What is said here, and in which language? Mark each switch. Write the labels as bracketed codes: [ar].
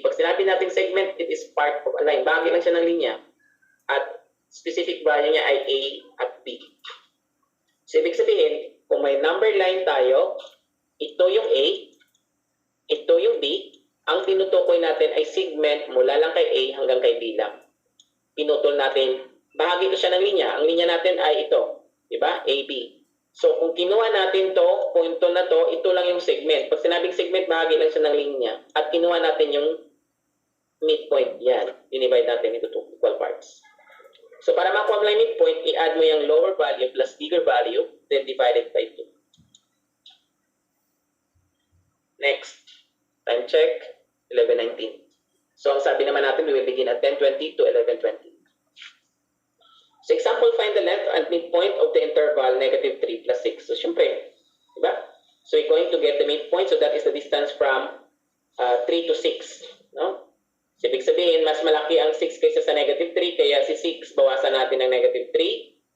[tl] Pag sinabi natin [en] segment, it is part of a line. [tl] Bahagi lang siya ng linya. At specific value niya ay A at B. So, ibig sabihin, kung may number line tayo, ito yung A, ito yung B, ang tinutukoy natin ay segment mula lang kay A hanggang kay B lang. Pinutol natin, bahagi ito siya ng linya. Ang linya natin ay ito, di ba? AB. So, kung kinuha natin to, punto na to, ito lang yung segment. Pag sinabing segment, bahagi lang siya ng linya. At kinuha natin yung midpoint. Yan. Dinivide natin into 2 equal parts. [en] So, [tl] para makuha mo lang [en] midpoint, i-add mo yung lower value plus bigger value, then divide it by 2. Next. Time check. 11:19. So, [tl] ang sabi naman natin, [en] we will begin at 10:20 to 11:20. So, example, find the length and midpoint of the interval negative 3 plus 6. [tl] So, syempre, diba? [en] So, we're going to get the midpoint. So, that is the distance from 3 to 6. No? [tl] So, ibig sabihin, mas malaki ang 6 kaysa sa negative 3, kaya si 6, bawasan natin ng negative 3.